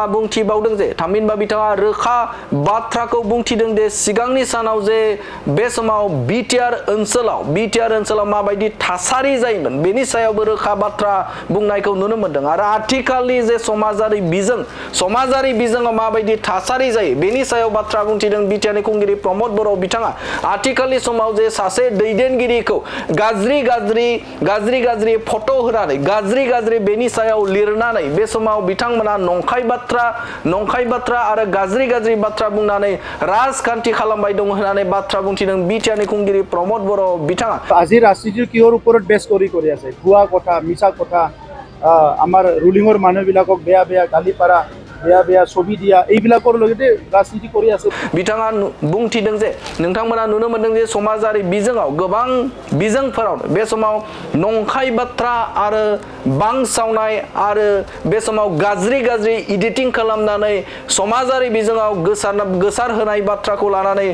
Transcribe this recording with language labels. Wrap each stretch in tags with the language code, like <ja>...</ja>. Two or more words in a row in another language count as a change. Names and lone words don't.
<brx>बुंथिबावदों जे थामहिनबा बिथाङा रोखा बाथ्राखौ बुंथिदों जे सिगांनि सानाव जे बे समाव बिटिआर ओनसोलाव माबायदि थासारि जायोमोन बेनि सायावबो रोखा बाथ्रा बुंनायखौ नुनो मोनदों आरो आथिखालनि जे समाजारि बिजोङाव माबायदि थासारि जायो बेनि सायाव बाथ्रा बुंथिदों बिटिआरनि खुंगिरि प्रमद बर' बिथाङा आथिखालनि समाव जे सासे दैदेनगिरिखौ गाज्रि फट' होनानै गाज्रि बेनि सायाव लिरनानै बे समाव बिथांमोना नंखाय बाथ्रा आरो गाज्रि बाथ्रा बुंनानै राजखान्थि खालामबाय दं होननानै बाथ्रा बुंथिदों बिटिआरनि खुंगिरि प्रमद बर' बिथाङा</brx> <as>আজি ৰাজনীতিৰ কিহৰ ওপৰত বেছ কৰি আছে ভুৱা কথা মিছা কথা আমাৰ ৰুলিঙৰ মানুহবিলাকক বেয়া গালি পাৰা বেয়া ছবি দিয়া এইবিলাকৰ লগতে ৰাজনীতি কৰি আছে</as> <brx>बिथाङा बुंथिदों जे नोंथांमोना नुनो मोनदों जे समाजारि बिजोङाव गोबां बिजोंफोराव बे समाव नंखाय बाथ्रा आरो बांसावनाय आरो बे समाव गाज्रि एडिटिं खालामनानै समाजारि बिजोङाव गोसार होनाय बाथ्राखौ लानानै</brx>